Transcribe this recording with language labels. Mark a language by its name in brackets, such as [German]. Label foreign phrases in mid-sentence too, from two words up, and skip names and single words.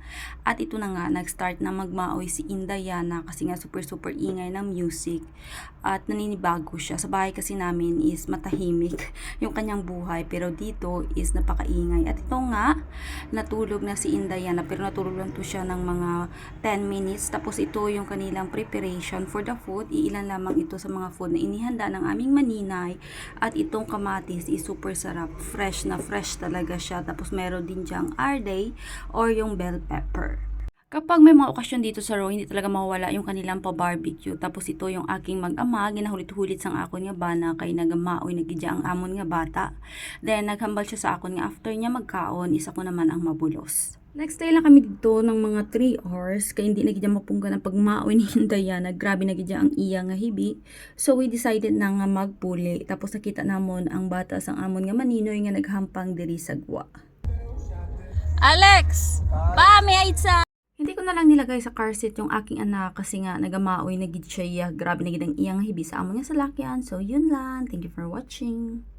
[Filipino] At ito na nga, nag-start na magmaoy si Indayana kasi nga super ingay ng music at naninibago siya. Sa bahay kasi namin is matahimik yung kanyang buhay pero dito is napakaingay. At ito nga, natulog na si Indayana pero natulog lang to siya ng mga 10 minutes. Tapos ito yung kanilang [English] preparation for the food. [Filipino] Ilan lamang ito sa mga food na inihanda ng aming maninay at itong kamatis is super sarap, fresh na fresh talaga siya. Tapos meron din diyang arday or yung [English] bell pepper. [Filipino] Kapag may mga okasyon dito sa Row, hindi talaga mawala yung kanilang pa-barbecue. Tapos ito yung aking mag-ama, [Hiligaynon] ginahulit-hulit sang akon nga bana kay nagamaoy nagidya ang amon nga bata. Then naghambal siya sa akon nga after niya magkaon, isa ko naman ang mabulos. [English] Next day [Filipino] lang kami dito ng mga [English] 3 hours [Filipino] kaya hindi na gidya mapunggan ang pagmaoy ni Indayana. [Hiligaynon] Grabe na gidya ang iya nga hibi. [English] So we decided [Hiligaynon] na nga magpuli. Tapos nakita namon ang bata sang amon nga maninoy nga naghampang diri sa gwa. Alex! Pa, may aitsa! [Filipino] Hindi ko na lang nilagay sa car seat yung aking anak kasi nga nagamaoy na gid siya. [Hiligaynon] Grabe na gid ang iya nga hibi sa amon nga salakyan. [Filipino] So yun lang. [English] Thank you for watching.